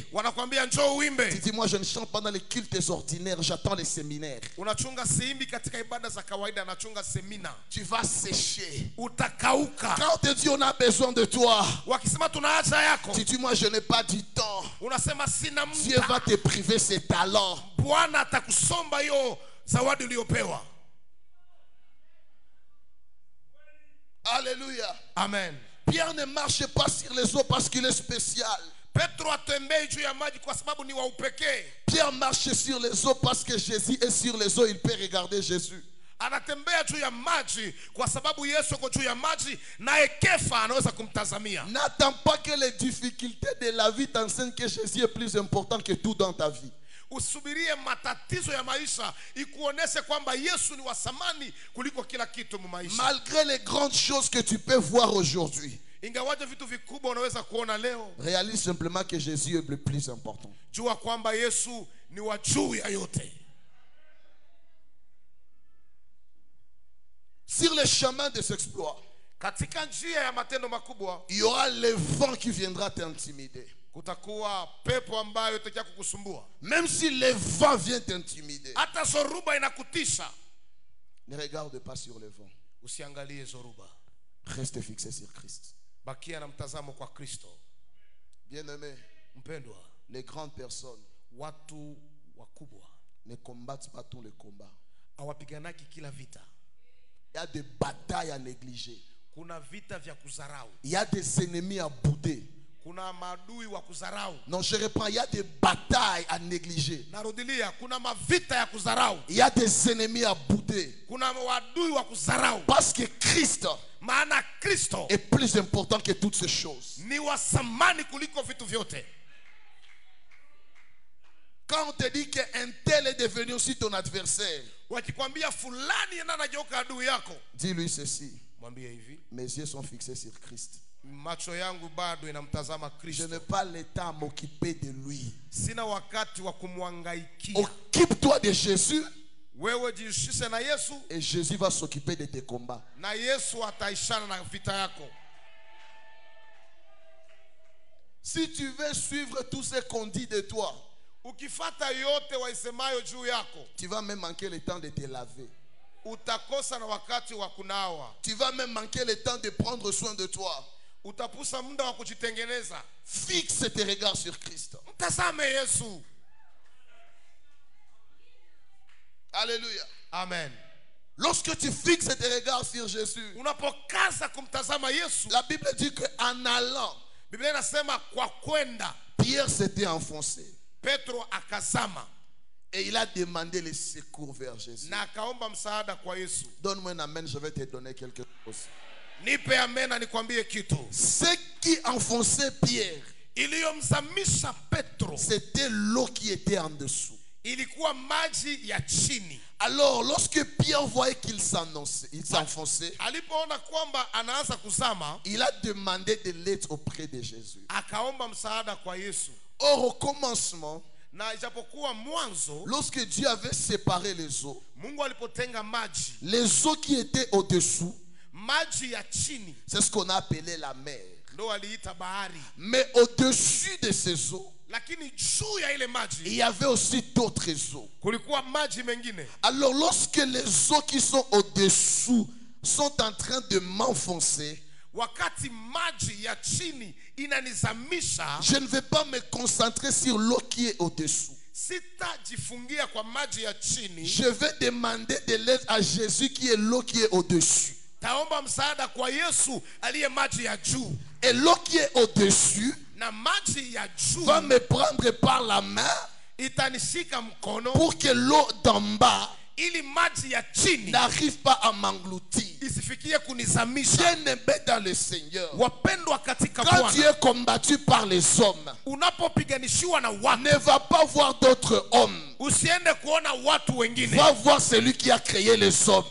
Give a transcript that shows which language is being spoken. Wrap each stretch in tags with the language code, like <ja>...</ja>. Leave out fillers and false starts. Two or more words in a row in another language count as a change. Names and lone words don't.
<sw>Wanakwambia njoo uimbe,</sw> <fr>Tu dis moi je ne chante pas dans les cultes ordinaires, j'attends les séminaires.</fr> <sw>unachunga siimbi katika ibada za kawaida, anachunga semina,</sw> <fr>Tu vas sécher.</fr> <sw>utakauka.</sw> <fr>Quand on te dit on a besoin de toi,</fr> <sw>Wakisema tuna haja yako,</sw> <fr>tu dis moi je n'ai pas du temps.</fr> <sw>unasema sina</sw> <fr>Dieu va</fr> <sw>muda.</sw> <fr>te priver ses talents.</fr> <sw>Bwana atakusomba hiyo zawadi uliyopewa.</sw> <fr>Alléluia. Amen. Pierre ne marche pas sur les eaux parce qu'il est spécial.</fr> <sw>Petro atembei juu ya maji kwa sababu ni wa upekee.</sw> <fr>Pierre marche sur les eaux parce que Jésus est sur les eaux, il peut regarder Jésus.</fr> <sw>Anatembea juu ya maji kwa sababu Yesu yuko juu ya maji, naye Kefa anaweza kumtazamia.</sw> <fr>N'attends pas que les difficultés de la vie t'enseignent que Jésus est plus important que tout dans ta vie.</fr> <sw>Usubirie matatizo ya maisha ikuoneshe kwamba Yesu ni wa thamani kuliko kila kitu mu maisha.</sw> <fr>Malgré les grandes choses que tu peux voir aujourd'hui,</fr> <sw>Ingawaje vitu vikubwa unaweza kuona leo,</sw> <fr>réalise simplement que Jésus est le plus important.</fr> <sw>jua kwamba Yesu ni wa juu ya yote.</sw> <fr>Sur le chemin de cet exploit,</fr> <sw>Katika njia ya matendo makubwa</sw> <fr>il y aura le vent qui viendra t'intimider.</fr> <sw>kutakuwa pepo ambayo itakuja kukusumbua.</sw> <fr>Même si le vent vient t'intimider,</fr> <sw>Hata zoruba inakutisha,</sw> <fr>ne regarde pas sur le vent.</fr> <sw>usiangalie zoruba,</sw> <fr>Reste fixé sur Christ.</fr> <sw>bakia na mtazamo kwa Kristo.</sw> <fr>Bien-aimé,</fr> <sw>Mpendwa,</sw> <fr>les grandes personnes</fr> <sw>watu wakubwa</sw> <fr>ne combattent pas tous les combats.</fr> <sw>hawapiganaki kila vita.</sw> <fr>Il y a des batailles à négliger.</fr> <sw>Kuna vita vya kuzarau,</sw> <fr>Il y a des ennemis à bouder.</fr> <sw>kuna maadui wa kuzarau.</sw> <fr>Non, je reprends. Il y a des batailles à négliger.</fr> <sw>Narudilia, kuna mavita ya kuzarau,</sw> <fr>Il y a des ennemis à bouder.</fr> <sw>kuna wadui wa kuzarau.</sw> <fr>Parce que Christ</fr> <sw>Maana Kristo</sw> <fr>est plus important que toutes ces choses.</fr> <sw>ni wa thamani kuliko vitu vyote.</sw> <fr>Quand on te dit qu'un tel est devenu aussi ton adversaire,</fr> <sw>Wakikwambia fulani yana anageuka adui yako,</sw> <fr>dis-lui ceci.</fr> <sw>mwambie hivi,</sw> <fr>Mes yeux sont fixés sur Christ.</fr> <sw>macho yangu bado inamtazama</sw> <fr>Je</fr> <sw>Kristo.</sw> <fr>n'ai pas le temps à m'occuper de lui.</fr> <sw>Sina wakati wa kumwangaikia.</sw> <fr>Occupe-toi de Jésus</fr> <sw>Wewe jihusishe na Yesu,</sw> <fr>et Jésus va s'occuper de tes combats.</fr> <sw>na Yesu ataishana na vita yako.</sw> <fr>Si tu veux suivre tout ce qu'on dit de toi,</fr> <sw>Ukifata yote waisemayo juu yako,</sw> <fr>tu vas même manquer le temps de te laver.</fr> <sw>utakosa na wakati wa kunawa.</sw> <fr>Tu vas même manquer le temps de prendre soin de toi.</fr> <sw>Utapusa muda wa kujitengeneza.</sw> <fr>Fixe tes regards sur Christ.</fr> <sw>Mtazame Yesu.</sw> <fr>Alléluia. Amen. Lorsque tu fixes tes regards sur Jésus,</fr> <sw>Unapokaza kumtazama Yesu,</sw> <fr>la Bible dit qu'en allant,</fr> <sw>Biblia inasema kwa kwenda</sw> <fr>Pierre s'était enfoncé</fr> <sw>Petro akazama</sw> <fr>et il a demandé le secours vers Jésus.</fr> <sw>na akaomba msaada kwa Yesu.</sw> <fr>Donne-moi un amen, je vais te donner quelque chose.</fr> <sw>Nipe amena nikwambie kitu.</sw> <fr>Ce qui enfonçait Pierre,</fr> <sw>Iliyomzamisha Petro</sw> <fr>c'était l'eau qui était en dessous.</fr> <sw>ilikuwa maji ya chini.</sw> <fr>Alors, lorsque Pierre voyait qu'il s'enfonçait,</fr> <sw>Alipoona kwamba anaanza kuzama,</sw> <fr>il a demandé de l'aide auprès de Jésus.</fr> <sw>akaomba msaada kwa Yesu.</sw> <fr>Or, au commencement,</fr> <sw>Na ijapokuwa mwanzo</sw> <fr>lorsque Dieu avait séparé les eaux,</fr> <sw>Mungu alipotenga maji,</sw> <fr>les eaux qui étaient au-dessous,</fr> <sw>maji ya chini</sw> <fr>c'est ce qu'on a appelé la mer.</fr> <sw>ndo aliita bahari.</sw> <fr>Mais au-dessus de ces eaux,</fr> <sw>Lakini juu ya ile</sw> <fr>il</fr> <sw>maji</sw> <fr>y avait aussi d'autres eaux.</fr> <sw>kulikuwa maji mengine.</sw> <fr>Alors, lorsque les eaux qui sont au-dessous sont en train de m'enfoncer,</fr> <sw>wakati maji ya chini inanizamisha,</sw> <fr>je ne vais pas me concentrer sur l'eau qui est au-dessous.</fr> <sw>sitajifungia kwa maji ya chini.</sw> <fr>Je vais demander de l'aide à Jésus qui est l'eau qui est au-dessus.</fr> <sw>Taomba msaada kwa Yesu aliye maji ya juu.</sw> <fr>Et l'eau qui est au-dessus</fr> <sw>Na maji ya juu</sw> <fr>va me prendre par la main</fr> <sw>itanishika mkono</sw> <fr>pour que l'eau d'en bas</fr> <sw>ili maji ya chini</sw> <fr>n'arrive pas à m'engloutir.</fr> <sw>isifikie kunizamisha.</sw> <fr>Bien-aimé dans le Seigneur,</fr> <sw>Wapendwa katika</sw> <fr>quand tu</fr> <sw>Bwana,</sw> <fr>es combattu par les hommes,</fr> <sw>unapopiganishiwa na watu,</sw> <fr>ne va pas voir d'autres hommes.</fr> <sw>usiende kuona watu wengine,</sw> <fr>Va voir celui qui a créé les hommes.</fr>